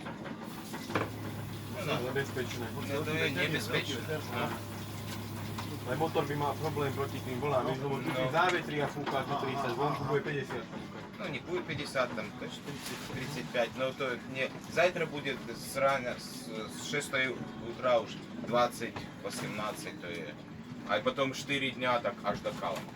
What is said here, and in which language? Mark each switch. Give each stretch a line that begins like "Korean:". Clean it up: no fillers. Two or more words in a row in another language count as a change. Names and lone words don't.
Slovak: Nebezpečné. To je nebezpečné. Aj motor by mal problém proti tým vlnám, lebo tu keď závetrí a fúka to 30, vonku bude 50 fúkať.
Russian: Ну, не будет 50, там, 30-35, но то не... Завтра будет с рано, с 6 утра уж 20-18, то есть. А потом 4 дня так аж до Кала.